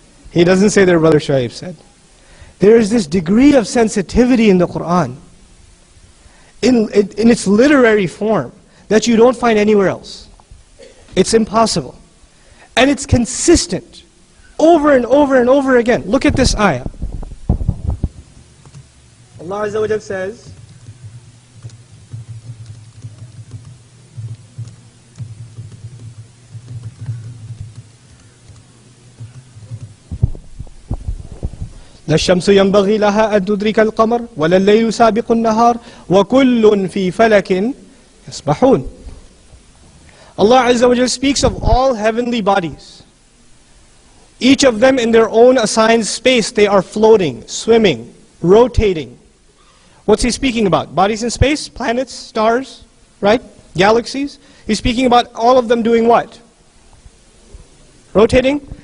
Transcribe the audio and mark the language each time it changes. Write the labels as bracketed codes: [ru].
[en] He doesn't say their brother Shu'aib said. There is this degree of sensitivity in the Qur'an, in its literary form, that you don't find anywhere else. It's impossible. And it's consistent, over and over and over again. Look at this ayah. [ar] Allah Azza wa Jal says, لا الشمس ينبغي لها أن تدرك القمر ولا الليل سابق النهار وكل في فلك يسبحون. [en] Allah Azza wa Jal speaks of all heavenly bodies. Each of them in their own assigned space, they are floating, swimming, rotating. What's he speaking about? Bodies in space, planets, stars, right? Galaxies. He's speaking about all of them doing what? Rotating.